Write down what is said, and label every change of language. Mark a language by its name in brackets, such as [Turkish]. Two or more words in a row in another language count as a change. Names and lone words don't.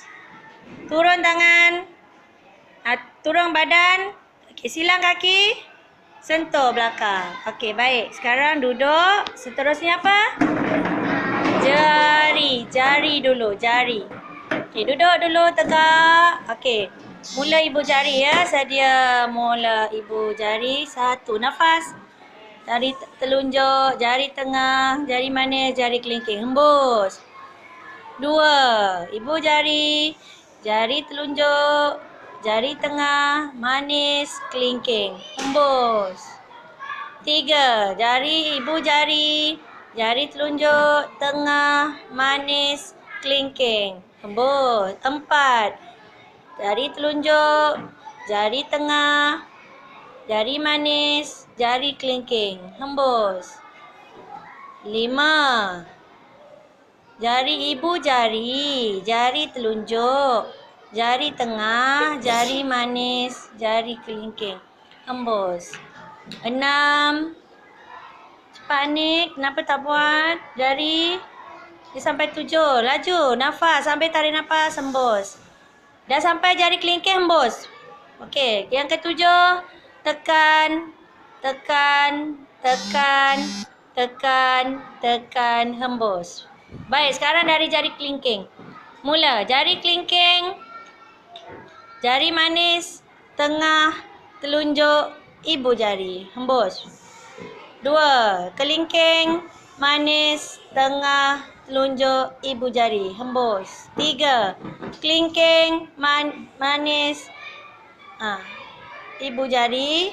[Malay] Turun tangan. Turun badan. Okey. Silang kaki. Sentuh belakang. Okey. Baik. Sekarang duduk. Seterusnya apa? Jari. Jari dulu. Jari. Okey. Duduk dulu. Tegak. Okey. Mula ibu jari ya. Sedia mula ibu jari. 1. Nafas. Jari telunjuk. Jari tengah. Jari manis. Jari kelingking. Hembus. 2. Ibu jari. Jari telunjuk. Jari tengah. Manis. Kelingking. Hembus. 3. Jari ibu jari. Jari telunjuk. Tengah. Manis. Kelingking. Hembus. 4. Jari telunjuk. Jari tengah. Jari manis. Jari kelingking. Hembus. 5. Jari ibu jari. Jari telunjuk. Jari tengah. Jari manis. Jari kelingking. Hembus. 6. Cepat Nik. Kenapa tak buat? Jari. Dia sampai 7. Laju. Nafas. Sampai tarik nafas. Hembus. Dah sampai jari kelingking. Hembus. Okey. Yang ketujuh. Tekan. Tekan. Tekan. Tekan. Tekan. Hembus. Baik. Sekarang dari jari kelingking. Mula. Jari kelingking. Jari manis. Tengah. Telunjuk. Ibu jari. Hembus. 2. Kelingking. Manis. Tengah. Telunjuk. Ibu jari. Hembus. 3. Kelingking. Manis. Ibu jari.